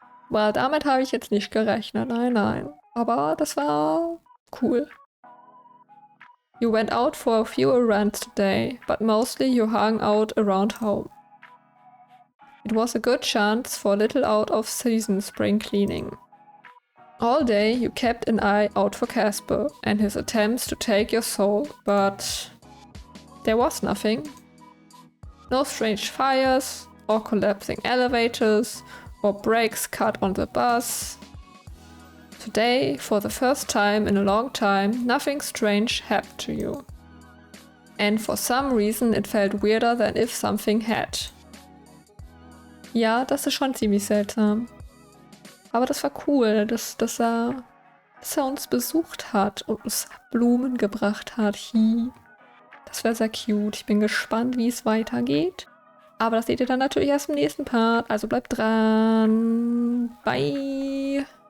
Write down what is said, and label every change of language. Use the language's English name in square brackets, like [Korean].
[German] Well, damit habe ich jetzt nicht gerechnet, nein. Aber das war cool. [English] You went out for a few errands today, but mostly you hung out around home. It was a good chance for a little out-of-season spring cleaning. All day you kept an eye out for Casper and his attempts to take your soul, but there was nothing. No strange fires, or collapsing elevators, or brakes cut on the bus. Today, for the first time in a long time, nothing strange happened to you. And for some reason it felt weirder than if something had. [German] Ja, das ist schon ziemlich seltsam. Aber das war cool, dass er uns besucht hat und uns Blumen gebracht hat. Das wäre sehr cute. Ich bin gespannt, wie es weitergeht. Aber das seht ihr dann natürlich erst im nächsten Part. Also bleibt dran. Bye.